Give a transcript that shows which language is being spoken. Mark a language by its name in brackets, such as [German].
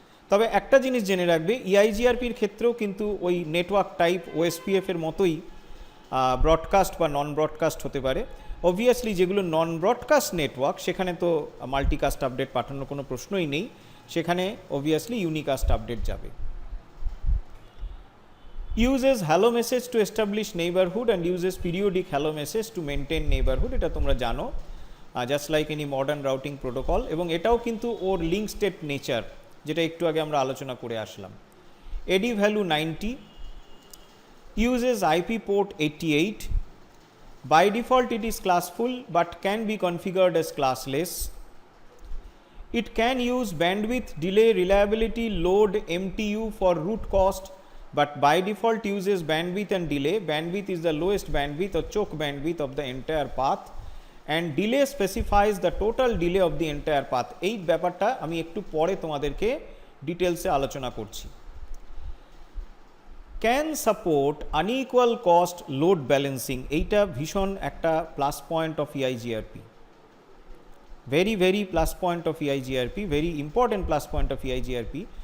[Bangla] তবে একটা জিনিস জেনে রাখবে, ইআইজিআরপির ক্ষেত্রেও কিন্তু ওই নেটওয়ার্ক টাইপ ওএসপিএফের মতোই ব্রডকাস্ট বা নন ব্রডকাস্ট হতে পারে। অবভিয়াসলি যেগুলো নন ব্রডকাস্ট নেটওয়ার্ক সেখানে তো মাল্টিকাস্ট আপডেট পাঠানোর কোনো প্রশ্নই নেই, সেখানে অবভিয়াসলি ইউনিকাস্ট আপডেট যাবে। [English] uses hello message to establish neighborhood and uses periodic hello message to maintain neighborhood, [Bangla] এটা তোমরা জানো, [English] Just like any modern routing protocol. [Bangla] এবং এটাও কিন্তু ওর লিঙ্ক স্টেট নেচার, যেটা একটু আগে আমরা আলোচনা করে আসলাম। [English] AD value 90, uses IP port 88, by default it is classful but can be configured as classless. It can use bandwidth, delay, reliability, load, MTU for root cost, but by default uses bandwidth and delay. Bandwidth is the lowest bandwidth or choke bandwidth of the entire path, and delay specifies the total delay of the entire path. [Bangla] এই ব্যাপারটা আমি একটু পরে তোমাদেরকে ডিটেলসে আলোচনা করছি। [English] can support unequal cost load balancing, [Bangla] এইটা ভীষণ একটা [English] Plus point of EIGRP, very plus point of EIGRP, very important plus point of EIGRP.